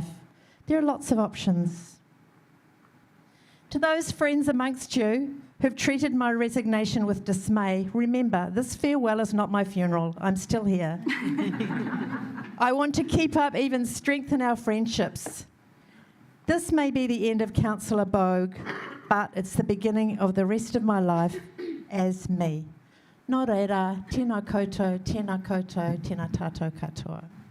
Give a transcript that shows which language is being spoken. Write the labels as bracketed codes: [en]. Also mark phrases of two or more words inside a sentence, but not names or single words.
[en] There are lots of options. To those friends amongst you who've treated my resignation with dismay, remember, this farewell is not my funeral. I'm still here. I want to keep up, even strengthen our friendships. This may be the end of Councillor Bogue, but it's the beginning of the rest of my life as me. [mi] Nō reira, tēnā koutou, tēnā tātou katoa.